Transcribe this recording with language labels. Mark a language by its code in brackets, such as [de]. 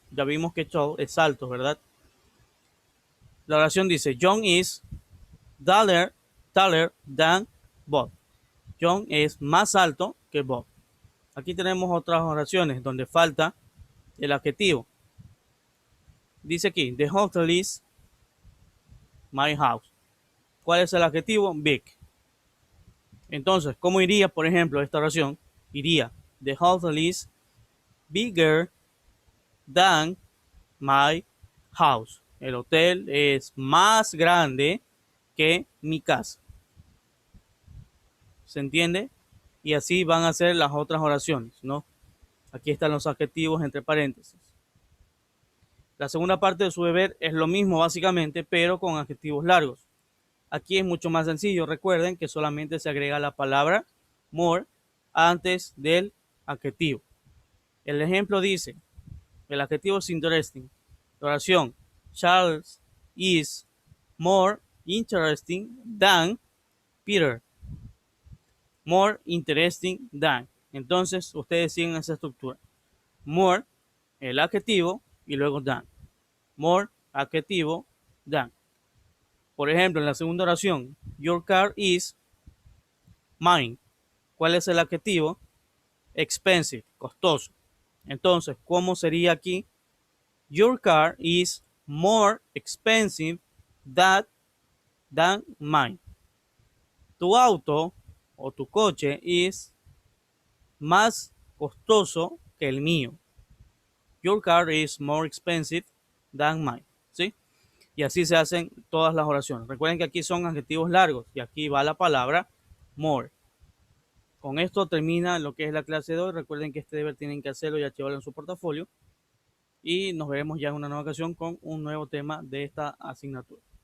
[es] Ya vimos que tall es alto, ¿verdad? La oración dice, [en] John is taller than Bob. [es] John es más alto que Bob. Aquí tenemos otras oraciones donde falta el adjetivo. Dice aquí, [en] the hotel is my house. [es] ¿Cuál es el adjetivo? Big. Entonces, ¿cómo iría, por ejemplo, esta oración? [en] Iría, the hotel is bigger than my house. [es] El hotel es más grande que mi casa. ¿Se entiende? Y así van a ser las otras oraciones, ¿no? Aquí están los adjetivos entre paréntesis. La segunda parte de su deber es lo mismo básicamente, pero con adjetivos largos. Aquí es mucho más sencillo. Recuerden que solamente se agrega la palabra more antes del adjetivo. El ejemplo dice, el adjetivo es interesting. La oración, [en] Charles is more interesting than Peter. More interesting than. [es] Entonces, ustedes siguen esa estructura. More, el adjetivo, y luego than. More, adjetivo, than. Por ejemplo, en la segunda oración, [en] your car is mine. [es] ¿Cuál es el adjetivo? Expensive, costoso. Entonces, ¿cómo sería aquí? [en] Your car is more expensive than mine. [es] Tu auto o tu coche es más costoso que el mío. [en] Your car is more expensive than mine. [es] ¿Sí? Y así se hacen todas las oraciones. Recuerden que aquí son adjetivos largos y aquí va la palabra more. Con esto termina lo que es la clase de hoy. Recuerden que este deber tienen que hacerlo y archivarlo en su portafolio. Y nos veremos ya en una nueva ocasión con un nuevo tema de esta asignatura.